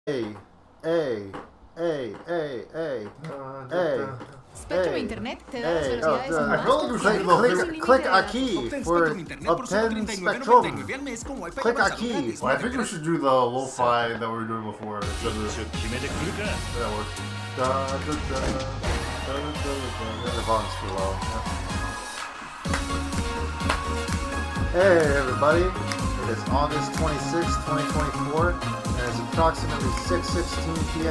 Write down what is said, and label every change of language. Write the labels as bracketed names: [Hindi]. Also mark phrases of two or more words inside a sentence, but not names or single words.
[Spanish] Ehi, ehi, ehi, ehi, ehi, ehi, Spectrum ehi, Internet te da las hey, velocidades oh, más [English] click aquí for obtain Spectrum. [Spanish] Click aquí. [English] Well, I think we should do the lo-fi that we were doing before instead of this. That works. The volume's too low. Hey everybody, it is August 26, 2024, and it's approximately 6:16 p.m.